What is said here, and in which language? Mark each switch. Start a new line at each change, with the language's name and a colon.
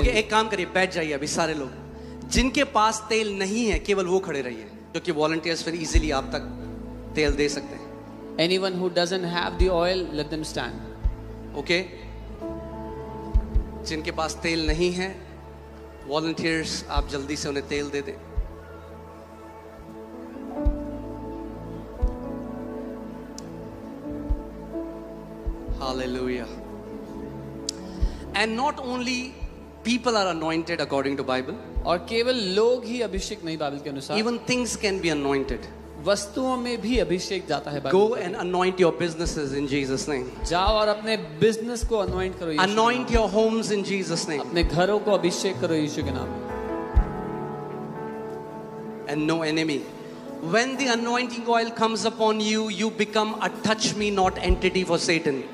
Hindi: Okay, एक काम करिए, बैठ जाइए अभी सारे लोग। जिनके पास तेल नहीं है केवल वो खड़े रहिए, क्योंकि वॉलंटियर्स फिर इजीली आप तक तेल दे सकते हैं।
English: Anyone who doesn't have the oil, let them stand.
Hindi: Okay, जिनके पास तेल नहीं है वॉलंटियर्स आप जल्दी से उन्हें तेल दे दें।
English: Hallelujah. And not only people are anointed according to Bible,
Hindi: और केवल लोग ही अभिषेक नहीं बाइबल के अनुसार,
English: even things can be anointed.
Hindi: वस्तुओं में भी अभिषेक जाता है।
English: Go and anoint your businesses in Jesus' name.
Hindi: जाओ और अपने बिजनेस को अनॉइंट करो यीशु के
English: Anoint
Hindi: नाम
English: your homes in Jesus'
Hindi: में।
English: name.
Hindi: अपने घरों को अभिषेक करो यीशु के नाम में।
English: And no enemy. When the anointing oil comes upon you, you become a touch me not entity for Satan.